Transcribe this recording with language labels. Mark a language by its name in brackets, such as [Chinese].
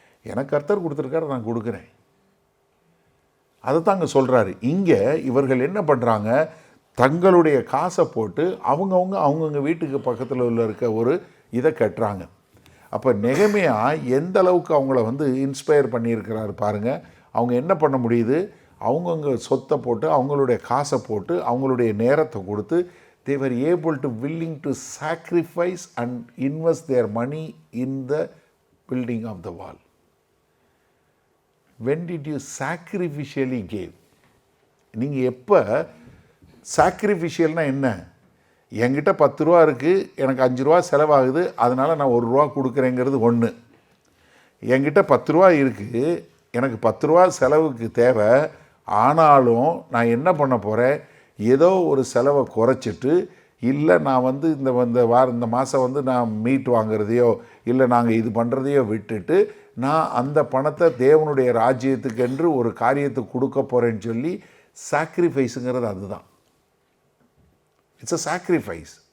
[Tamil] எனக்கு கர்த்தர் கொடுத்துருக்காரு, நான் கொடுக்குறேன். அதை தான் அங்கே சொல்கிறாரு. இங்கே இவர்கள் என்ன பண்ணுறாங்க, தங்களுடைய காசை போட்டு அவங்கவுங்க வீட்டுக்கு பக்கத்தில் இருக்க ஒரு இதை கட்டுறாங்க. அப்போ நெகேமியா எந்த அளவுக்கு அவங்கள இன்ஸ்பயர் பண்ணியிருக்கிறாரு பாருங்கள். அவங்க என்ன பண்ண முடியுது, அவங்கவுங்க சொத்தை போட்டு அவங்களுடைய காசை போட்டு அவங்களுடைய நேரத்தை கொடுத்து [English] they were able to willing to sacrifice and invest their money in the building of the wall. When did you sacrificially give? [Tamil] நீங்கள் எப்போ சாக்ரிஃபிஷியல்னால் என்ன, என்கிட்ட 10 ரூபா இருக்குது, எனக்கு 5 ரூபா செலவாகுது, அதனால் நான் 1 ரூபா கொடுக்குறேங்கிறது ஒன்று. என்கிட்ட 10 ரூபா இருக்குது, எனக்கு 10 ரூபா செலவுக்கு தேவை, ஆனாலும் நான் என்ன பண்ண போகிறேன், ஏதோ ஒரு செலவை குறைச்சிட்டு, இல்லை நான் இந்த மாதம் நான் மீட் வாங்குறதையோ இல்லை நாங்கள் இது பண்ணுறதையோ விட்டுட்டு நான் அந்த பணத்தை தேவனுடைய ராஜ்யத்துக்கென்று ஒரு காரியத்துக்கு கொடுக்க போகிறேன்னு சொல்லி சாக்ரிஃபைஸுங்கிறது அதுதான். [English] It's a sacrifice.